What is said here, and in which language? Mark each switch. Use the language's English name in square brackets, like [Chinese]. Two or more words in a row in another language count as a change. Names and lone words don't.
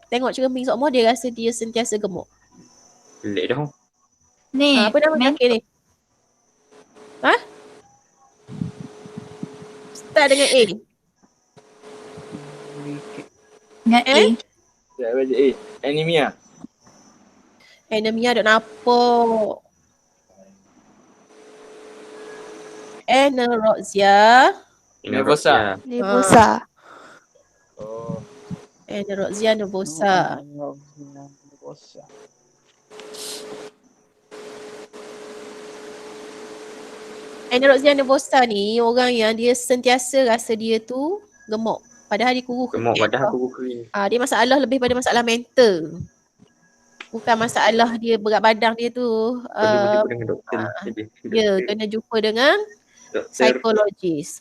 [Malay] Tengok cermin semua dia rasa dia sentiasa gemuk. Pelik dah. Ni, Apa nama penyakit ni? Start dengan A. Ingat A. Ya, baca A. Anemia. Anemia duk napok. Anorexia. Nervosa. Nervosa. Oh. Anorexia nervosa. Anorexia nervosa ni orang yang dia sentiasa rasa dia tu gemuk. Padahal dia kurus. Gemuk padahal aku kering. Dia masalah lebih pada masalah mental. Bukan masalah dia berat badan dia tu. Perlu jumpa dengan doktor. Dia kena jumpa dengan Doktor psikologis.